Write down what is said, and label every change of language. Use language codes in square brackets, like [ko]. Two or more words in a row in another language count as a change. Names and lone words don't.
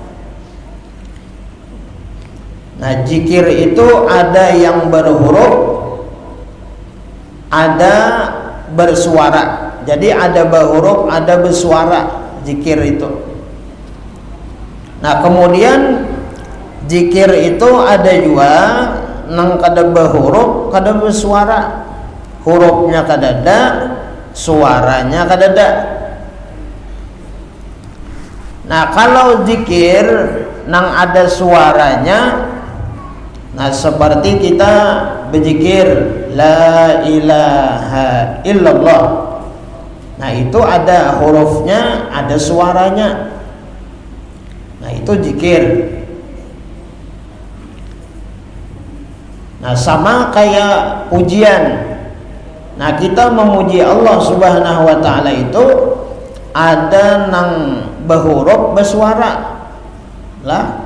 [id] Nah, zikir itu ada yang berhuruf, ada bersuara. Jadi ada berhuruf, ada bersuara zikir itu. [bjn] Nah, kemudian zikir itu ada juga nang kada berhuruf, kada bersuara. Hurufnya kadada, suaranya kadada. [id] Nah, kalau zikir nang ada suaranya, nah seperti kita berzikir [ar] لا إله إلا الله. [id] Nah, itu ada hurufnya, ada suaranya. Nah, itu zikir. Nah, sama kayak pujian. Nah, kita memuji Allah [ar] سبحانه وتعالى [id] itu ada nang berhuruf bersuara lah.